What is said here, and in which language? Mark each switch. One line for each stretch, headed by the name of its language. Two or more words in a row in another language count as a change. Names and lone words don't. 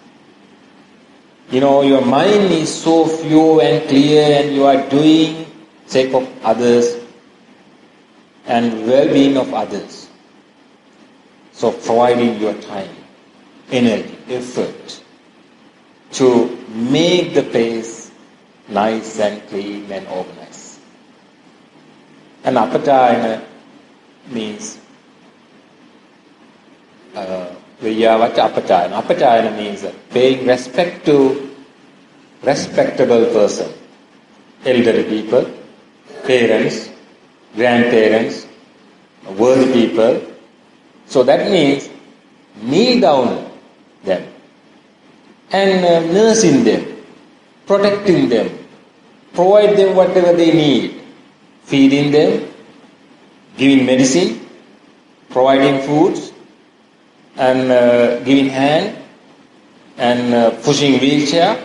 English: Your mind is so pure and clear and you are doing sake of others and well-being of others. So providing your time, energy, effort to make the place nice and clean and organized. And apachayana means
Pali: Veyyavacca apachayana.
English: Apachayana means paying respect to respectable person, elderly people, parents, grandparents, worthy people. So that means kneel down them and nursing them, protecting them, provide them whatever they need, feeding them, giving medicine, providing foods, and giving hand, and pushing wheelchair.